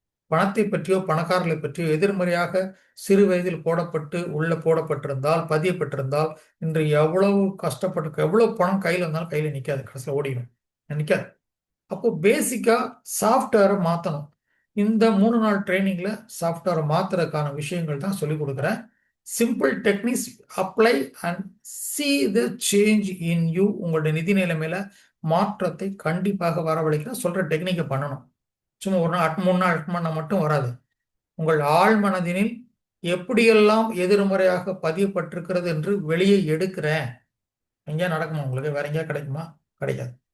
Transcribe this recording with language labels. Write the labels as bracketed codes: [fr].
[ta] பணத்தை பற்றியோ பணக்காரர்களை பற்றியோ எதிர்மறையாக சிறு வயதில் போடப்பட்டிருந்தால் பதியப்பட்டிருந்தால் இன்று எவ்வளவு கஷ்டப்பட்டு எவ்வளவு பணம் கையில் வந்தாலும் கையில நிற்காது, கடைசியில் ஓடிடும், நிற்காது. அப்போ பேசிக்கா சாஃப்ட்வேரை மாற்றணும். இந்த 3 நாள் ட்ரைனிங்ல சாஃப்ட்வேரை மாத்துறதுக்கான விஷயங்கள் தான் சொல்லிக் கொடுக்குறேன். [en] Simple techniques apply and see the change in you. [ta] உங்களுடைய நிதி நிலைமையில மாற்றத்தை கண்டிப்பாக வரவழைக்கிற சொல்ற டெக்னிக்கை பண்ணணும். சும்மா 1 நாள் 3 நாள் பண்ண மட்டும் வராது. உங்கள் ஆழ் மனதினில் எப்படியெல்லாம் எதிர்மறையாக பதியப்பட்டிருக்கிறது என்று வெளியே எடுக்கிறேன். எங்கேயா நடக்குமா உங்களுக்கு? வேற எங்கேயா கிடைக்குமா? கிடைக்காது.